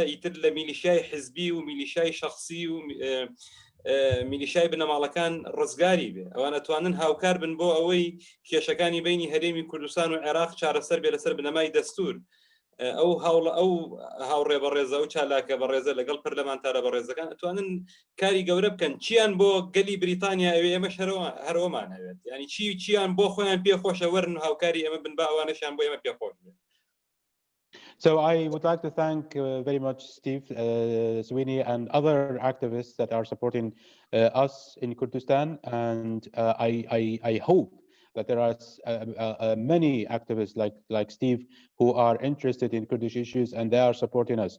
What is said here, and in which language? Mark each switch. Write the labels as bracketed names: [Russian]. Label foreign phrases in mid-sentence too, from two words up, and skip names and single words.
[Central Kurdish] ئیتر لە میلیشیای حزبی و میلیشیای شخصی و میلیشیای بنەماڵەکان ڕزگاری بێ ئەوان ئەتوانن هاوکار بن بۆ ئەوەی کێشەکانی بینی هەرێمی کوردستان و عێراق چارەسەر بێ لەسەر بنەمای دەستور ئەو هاوڕێ بەڕێزە و چالاکە بەڕێزە لەگەڵ پەرلەمانتارە بەڕێزەکان ئەتوانن کاری گەورە بکەن چیان بۆ گەلی بریتانیا ئەوێ ئێمەش هەرەوەمان هەوێت ینی چیان بۆ خۆیان پێخۆشە وەرن و هاوکاری ئێمە بن بە ئەوانەشیان بۆ ئێمە پێخۆش بێت. [English] So I would like to thank very much Steve Sweeney and other activists that are supporting us in Kurdistan, and I hope that there are many activists like Steve who are interested in Kurdish issues and they are supporting us.